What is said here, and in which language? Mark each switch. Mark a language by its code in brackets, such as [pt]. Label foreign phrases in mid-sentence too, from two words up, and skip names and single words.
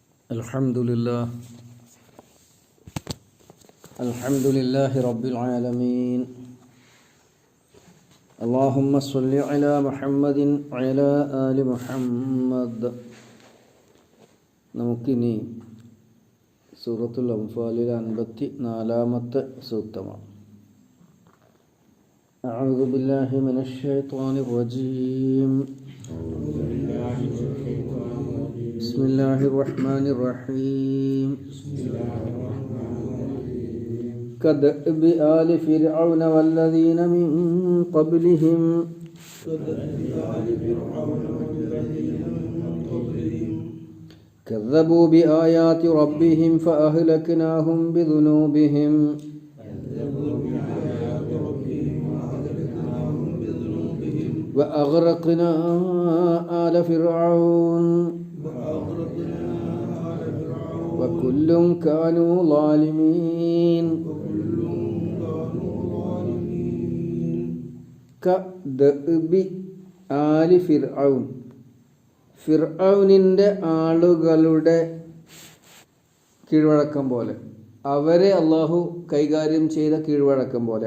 [ar] الحمد لله، الحمد لله رب العالمين. اللهم صل على محمد وعلى آل محمد. [ml] നമുക്കിനി സൂറത്തുൽ അംഫാലിലെ 54-ാമത്തെ സൂക്തമാണ്. [ar] أعوذ بالله من الشيطان الرجيم. بسم الله الرحمن الرحيم. كدأب آل فرعون والذين من قبلهم كذبوا بآيات ربهم فأهلكناهم بذنوبهم وأغرقنا آل فرعون وكل كانوا ظالمين. كدأب آل فرعون, [ml] ഫിർഔനിൻ്റെ ആളുകളുടെ കീഴ്വഴക്കം പോലെ, അവരെ അള്ളാഹു കൈകാര്യം ചെയ്ത കീഴ്വഴക്കം പോലെ.